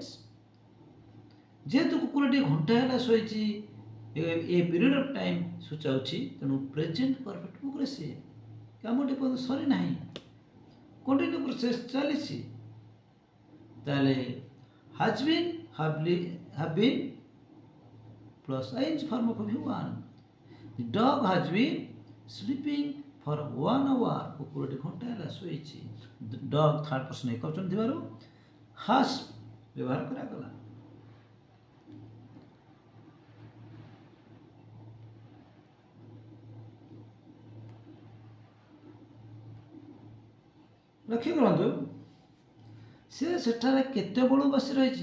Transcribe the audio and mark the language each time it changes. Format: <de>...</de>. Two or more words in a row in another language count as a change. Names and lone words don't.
<or>ଯେହେତୁ କୁକୁରଟି ଘଣ୍ଟାଏ ହେଲା ଶୋଇଛି</or> <en>a period of time</en> <or>ସୂଚାଉଛି, ତେଣୁ</or> <en>present perfect progressive.</en> <or>କାମଟି ପର୍ଯ୍ୟନ୍ତ ସରିନାହିଁ,</or> <en>continue process</en> <or>ଚାଲିଛି।</or> <en>ତାହେଲେ has been have been plus ing form of V1. The dog has been sleeping for 1 hour.</en> <or>କୁକୁରଟି ଘଣ୍ଟାଏ ହେଲା ଶୋଇଛି।</or> <en>dog third person</en> <or>ଏକବଚନ ଥିବାରୁ ହାସ୍ ବ୍ୟବହାର କରାଗଲା। ଲକ୍ଷ୍ୟ କରନ୍ତୁ, ସେ ସେଠାରେ କେତେବେଳୁ ବସି ରହିଛି।</or>